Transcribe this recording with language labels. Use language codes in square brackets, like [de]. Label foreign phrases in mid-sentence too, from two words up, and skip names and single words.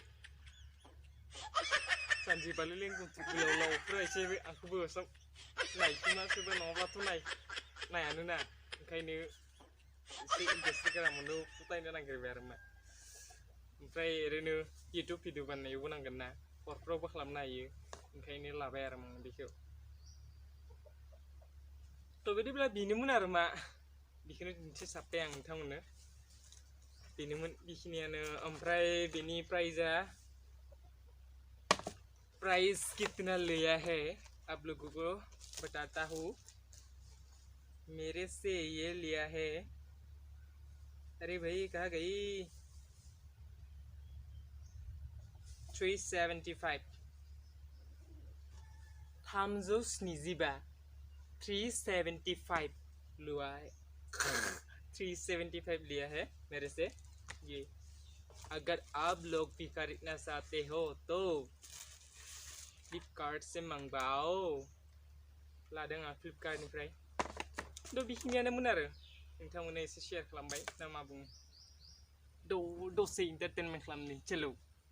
[brx] सानजि बालि लेंगुथु गोलावफ्रा एसे आंखौबो नायखोमा सोरबा नङाब्लाथ' नायानो ना ओंखायनो एसे इन्डास्ट्रिग्रामावनो फुटायनो नागिरबाय आरो मा ओमफ्राय ओरैनो इउटुब भिडिअ बानायनायावबो नांगोन ना हरफ्रावबो खालामनो हायो ओंखायनो लाबाय आरो आं बेखौ थ' बिदिब्ला बेनोमोन आरो मा बेखौनो दिन्थिसाबबाय आं नोंथांमोननो बेनोमोन बेखिनियानो ओमफ्राय बेनि [hi] प्राइस कितना लिया है आप लोगों को बताता हूँ मेरे से ये लिया है अरे भाई कहाँ गई 375 375 लिया है 375 लिया है मेरे से ये अगर आप लोग भी खरीदना चाहते हो तो फ्लिपकार्ट से मंगवाओ [brx] लादों आं फ्लिपकार्टनिफ्राय थ' बेखिनियानोमोन आरो नोंथांमोननो एसे शेयार खालामबाय ना मा बुङो दसे इन्टारटेनमेन्ट खालामनि [hi] चलो